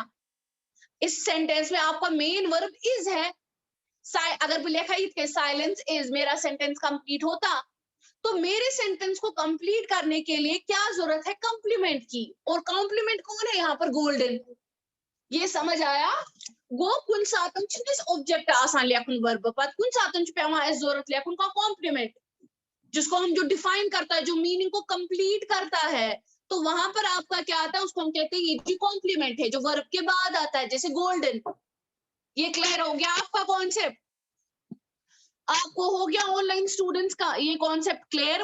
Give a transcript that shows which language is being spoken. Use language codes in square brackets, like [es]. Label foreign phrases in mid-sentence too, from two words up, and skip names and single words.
[hi] इस सेंटेंस में आपका [en] main verb [hi] इज है। अगर लिखा ही [en] silence is, [hi] मेरा सेंटेंस कंप्लीट होता। तो मेरे सेंटेंस को कंप्लीट करने के लिए क्या जरूरत है? कॉम्प्लीमेंट की। और कॉम्प्लीमेंट कौन है यहाँ पर? गोल्डन। ये समझ आया? [ks] गो कुन सातन ऑब्जेक्ट आसान लिखुन वर्ब पर, कुन सातन पेवान जरूरत लिखुन का कॉम्प्लीमेंट, [hi] जिसको हम जो डिफाइन करता है, जो मीनिंग को कंप्लीट करता है। तो वहां पर आपका क्या आता है? उसको हम कहते हैं ये कॉम्प्लीमेंट है जो वर्ब के बाद आता है, जैसे गोल्डन। ये क्लियर हो गया आपका कॉन्सेप्ट? आपको हो गया [en] online students [hi] का ये [en] concept clear?